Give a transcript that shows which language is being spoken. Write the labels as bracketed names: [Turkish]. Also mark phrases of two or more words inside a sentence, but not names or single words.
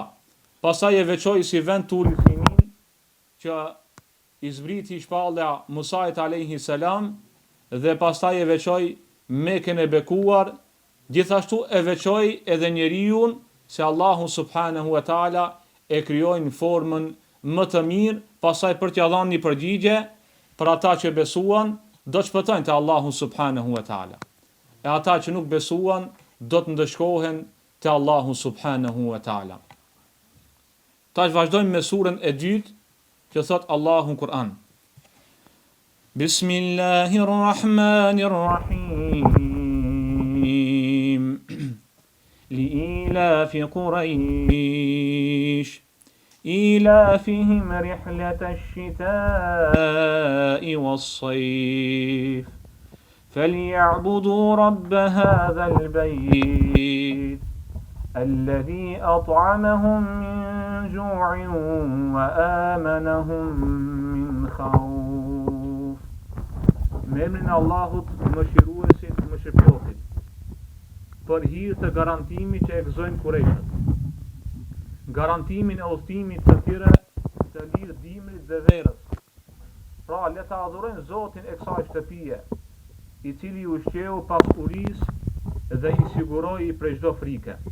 [Albanian] Pastaj e veçoi si vend Turi Sinin që i zbriti shpallja Musait [Arabic] عليه السلام [Albanian] dhe pastaj e veçoi Mekën e bekuar, gjithashtu e veçoi edhe njeriu se Allahu [Arabic] سبحانه وتعالى [Albanian] e krijoi në formën më të mirë, pastaj për t'ia dhënë një përgjigje për ata që besuan, do të shpëtojnë te Allahu [Arabic] سبحانه وتعالى. [Albanian] E ata që nuk besuan do të ndëshkohen te Allahu [Arabic] سبحانه وتعالى. [Albanian] Tash vazhdojmë me surën e dytë që thot Allahu në Kur'an. [Arabic] بسم الله الرحمن الرحيم. لإيلاف قريش إيلافهم رحلة الشتاء والصيف فليعبدوا رب هذا البيت الذي أطعمهم من جوع وآمنهم من خوف. من الله [Albanian] mëshiruesit, mëshirëplotit, për hir të garantimit që e gëzojnë Kurejshët, garantimin e udhëtimit të tyre të lirë dimrit dhe verës. Pra, le ta adhurojnë Zotin e kësaj shtëpie, i cili u ushqeu pas urisë dhe i siguroi prej çdo frike.